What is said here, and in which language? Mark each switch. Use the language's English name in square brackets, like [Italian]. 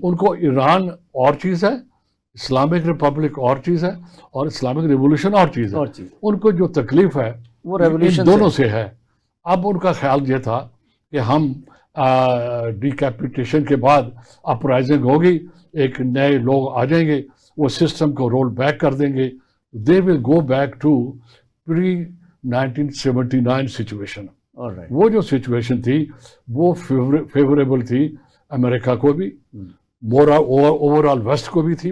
[Urdu] ان کو ایران اور چیز ہے, اسلامک ریپبلک اور چیز ہے, اور اسلامک ریولوشن اور چیز ہے. ان کو جو تکلیف ہے وہ ریولوشن دونوں سے ہے. اب ان کا خیال یہ تھا کہ ہم ڈیکیپیٹیشن کے بعد اپرائزنگ ہوگی, ایک نئے لوگ آ جائیں گے, وہ سسٹم کو رول بیک کر دیں گے. [English] They will go back to pre 1979 situation. [Urdu] وہ جو سچویشن تھی وہ فیوریبل تھی امریکہ کو بھی, اوور آل ویسٹ کو بھی تھی.